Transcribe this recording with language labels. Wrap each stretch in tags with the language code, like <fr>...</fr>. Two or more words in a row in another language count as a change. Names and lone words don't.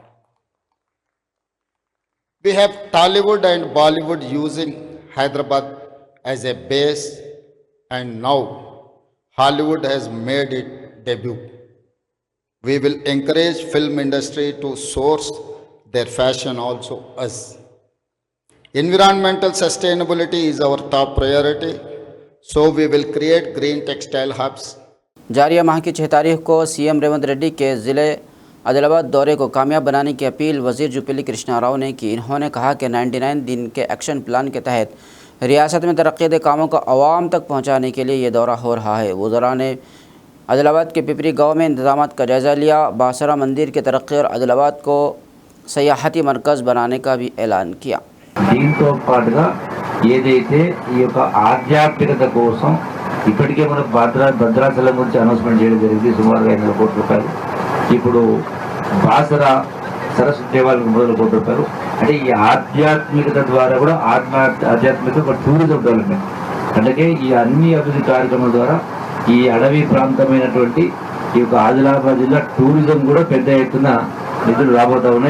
<en>We have Tollywood and Bollywood using Hyderabad as a base, and now Hollywood has made its debut. We will encourage film industry to source their fashion also us. Environmental sustainability is our top priority, so we will create green textile hubs.</en> <ur>جاریہ ماہ کی 6 تاریخ کو CM ریونت ریڈی کے ضلع عادل آباد دورے کو کامیاب بنانے کی اپیل وزیر جوپلی کرشنا راؤ نے کی۔ انہوں نے کہا کہ 99 دن کے</ur> <en>action plan</en> <ur>کے تحت ریاست میں ترقی دہ کاموں کو عوام تک پہنچانے کے لیے یہ دورہ ہو رہا ہے۔ وزراء نے عادل آباد کے پپری گاؤں میں انتظامات کا جائزہ لیا، باسرا مندر کی ترقی اور عادل آباد کو سیاحتی مرکز بنانے کا بھی اعلان کیا۔</ur> <te>దీంతో పాటుగా ఏదైతే ఈ యొక్క ఆధ్యాత్మికత కోసం ఇప్పటికే మన భద్రాచలం గురించి అనౌన్స్మెంట్ చేయడం జరిగింది, సుమారుగా 500 కోట్ల రూపాయలు. ఇప్పుడు బాసరా సరస్వతి దేవాలయం 300 కోట్ల రూపాయలు. అంటే ఈ ఆధ్యాత్మికత ద్వారా కూడా ఆధ్యాత్మిక</te> <en>tourism development,</en> <te>అందుకే ఈ అన్ని అభివృద్ధి కార్యక్రమాల ద్వారా ఈ అడవి ప్రాంతమైనటువంటి ఈ యొక్క ఆదిలాబాద్ జిల్లా టూరిజం కూడా పెద్ద ఎత్తున నిధులు రాబోతా ఉన్నాయి.</te>